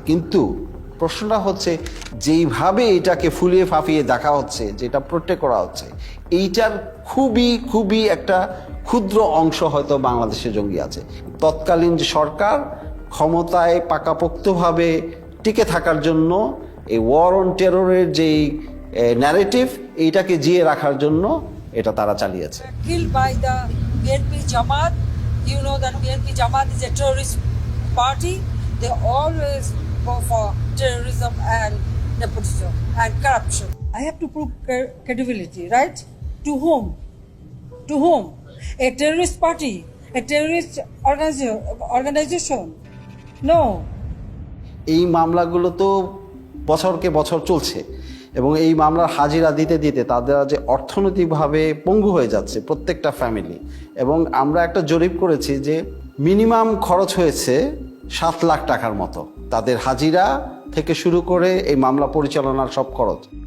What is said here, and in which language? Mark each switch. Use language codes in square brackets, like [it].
[bn] কিন্তু প্রশ্নটা হচ্ছে যেইভাবে এটাকে ফুলিয়ে ফাঁপিয়ে দেখা হচ্ছে, যেটা প্রোটেক্ট করা হচ্ছে, এইটার খুবই একটা ক্ষুদ্র অংশ হয়তো বাংলাদেশে জঙ্গি আছে। তৎকালীন যে সরকার ক্ষমতায় পাকাপোক্তভাবে টিকে থাকার জন্য এই ওয়ার অন টেররের যেই ন্যারেটিভ, এইটাকে জিয়ে রাখার জন্য এটা তারা চালিয়েছে। [en] Killed by the BNP Jamaat. You know that BNP Jamaat is a terrorist party. They always go for terrorism and nepotism and corruption. I have to prove credibility, right? To whom? To whom? A terrorist party? A terrorist organization? No. [bn] এই মামলাগুলো তো বছরকে বছর চলছে, এবং এই মামলার হাজিরা দিতে দিতে তাদের যে অর্থনৈতিকভাবে পঙ্গু হয়ে যাচ্ছে প্রত্যেকটা ফ্যামিলি। এবং আমরা একটা জরিপ করেছি যে মিনিমাম খরচ হয়েছে 7 লাখ টাকার মতো, তাদের হাজিরা থেকে শুরু করে এই মামলা পরিচালনার সব খরচ।